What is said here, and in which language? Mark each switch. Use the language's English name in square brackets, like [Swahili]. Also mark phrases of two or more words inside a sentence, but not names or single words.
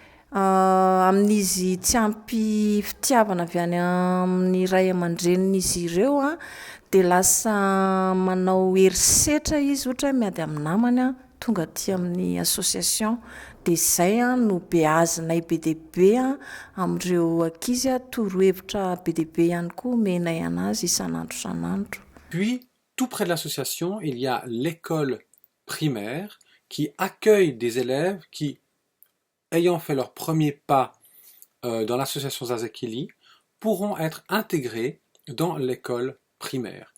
[Malagasy] amin'izy tsy ampy fitiavana avy any amin'ny ray aman-drenin'izy ireo a dia lasa manao herisetra izy ohatra hoe miady amin'ny namany a tonga aty amin'ny association dia izay a no beazinay be dia be a amin'ireo ankizy a torohevitra be dia be ihany koa menay anazy isan'andro isan'andro. [French] Puis, tout près de l'association, il y a l'école primaire qui accueille des élèves qui, ayant fait leur premier pas dans l'association Zazakeli, pourront être intégrés dans l'école primaire.